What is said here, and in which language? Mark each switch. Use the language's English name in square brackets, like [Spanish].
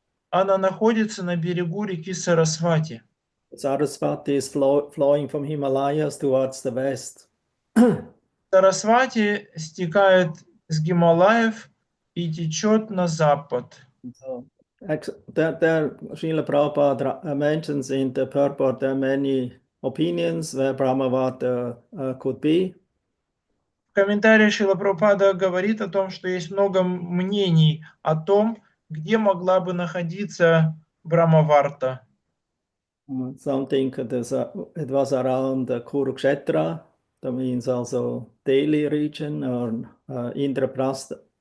[Russian] Она находится на берегу реки Сарасвати. [English] Saraswati is flowing from Himalayas towards the west. [Russian] Сарасвати стекает с Гималаев и течет на запад. [English] So, there Srila Prabhupada mentions in the purport there are many opinions where Brahmavarta could be. [Russian] В комментарии Шрила Прабхупада говорит о том, что есть много мнений о том, где могла бы находиться Брахмаварта. [English] Some think it was around Kurukshetra, that means also Delhi region or Indraprastha.